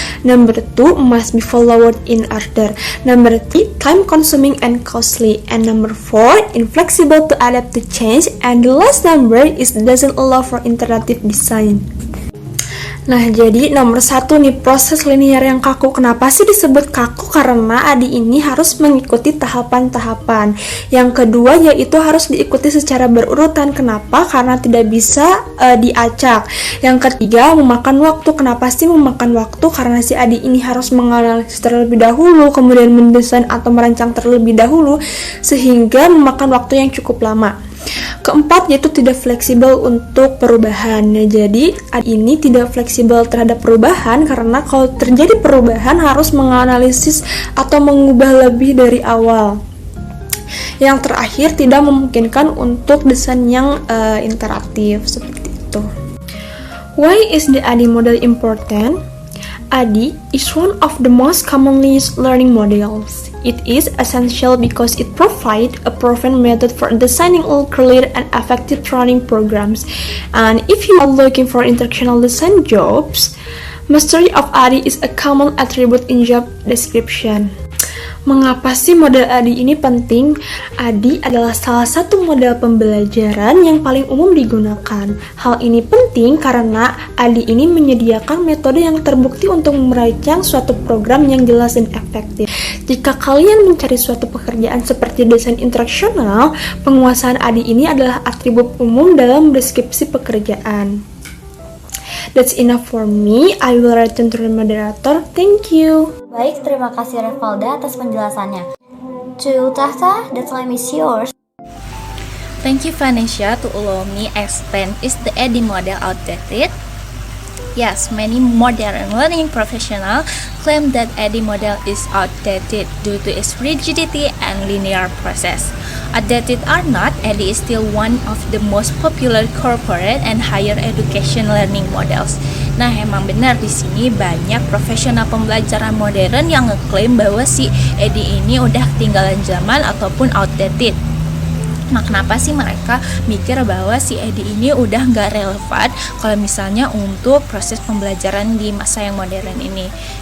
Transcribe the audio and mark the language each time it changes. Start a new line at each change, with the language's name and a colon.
English: Number 2, must be followed in order. Number 3, time consuming and costly. And number 4, inflexible to adapt to change. And the last number is doesn't allow for interactive design.
Indonesian: Nah, jadi nomor 1 nih, proses linear yang kaku. Kenapa sih disebut kaku? Karena ADI ini harus mengikuti tahapan-tahapan. Yang kedua yaitu harus diikuti secara berurutan. Kenapa? Karena tidak bisa diacak. Yang ketiga, memakan waktu. Kenapa sih memakan waktu? Karena si ADI ini harus menganalisis terlebih dahulu, kemudian mendesain atau merancang terlebih dahulu, sehingga memakan waktu yang cukup lama. Keempat yaitu tidak fleksibel untuk perubahan. Nah, jadi ADI ini tidak fleksibel terhadap perubahan karena kalau terjadi perubahan harus menganalisis atau mengubah lebih dari awal. Yang terakhir, tidak memungkinkan untuk desain yang interaktif seperti itu.
English: Why is the ADI model important? ADI is one of the most commonly used learning models. It is essential because it provides a proven method for designing all clear and effective training programs. And if you are looking for instructional design jobs, mastery of ADI is a common attribute in job description.
Indonesian: Mengapa sih model ADI ini penting? ADI adalah salah satu model pembelajaran yang paling umum digunakan. Hal ini penting karena ADI ini menyediakan metode yang terbukti untuk merancang suatu program yang jelas dan efektif. Jika kalian mencari suatu pekerjaan seperti desain instruksional, penguasaan ADI ini adalah atribut umum dalam deskripsi pekerjaan.
English: That's enough for me. I will return to the moderator. Thank you.
Indonesian: Baik, terima kasih Revalda atas penjelasannya. To Tahta,
English: the time is yours. Thank you, Vanessa, to allow me explain. Is the EDI model outdated? Yes, many modern learning professionals claim that EDI model is outdated due to its rigidity and linear process. Outdated or not, EDI is still one of the most popular corporate and higher education learning models.
Indonesian: Nah, emang benar di sini banyak profesional pembelajaran modern yang ngeklaim bahwa si EDI ini udah ketinggalan zaman ataupun outdated. Nah, kenapa sih mereka mikir bahwa si EDI ini udah nggak relevan kalau misalnya untuk proses pembelajaran di masa yang modern ini?